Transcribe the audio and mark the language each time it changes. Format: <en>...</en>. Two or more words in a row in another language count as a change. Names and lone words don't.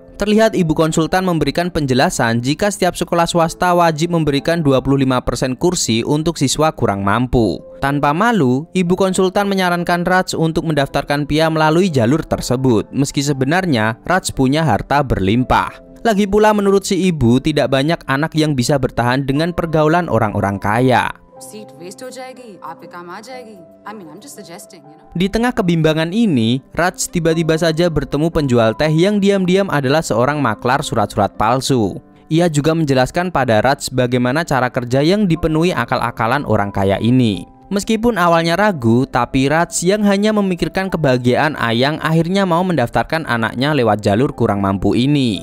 <id>Terlihat ibu konsultan memberikan penjelasan jika setiap sekolah swasta wajib memberikan 25% kursi untuk siswa kurang mampu. Tanpa malu, ibu konsultan menyarankan Raj untuk mendaftarkan Pia melalui jalur tersebut, meski sebenarnya Raj punya harta berlimpah. Lagi pula menurut si ibu, tidak banyak anak yang bisa bertahan dengan pergaulan orang-orang kaya.</id> <en>Seat waste</en> <hi>हो जाएगी, आप पे काम आ जाएगी.</hi> <en>I mean, I'm just suggesting, you know.</en> <id>Di tengah kebimbangan ini, Raj tiba-tiba saja bertemu penjual teh yang diam-diam adalah seorang maklar surat-surat palsu. Ia juga menjelaskan pada Raj bagaimana cara kerja yang dipenuhi akal-akalan orang kaya ini. Meskipun awalnya ragu, tapi Raj yang hanya memikirkan kebahagiaan Ayang akhirnya mau mendaftarkan anaknya lewat jalur kurang mampu ini.</id>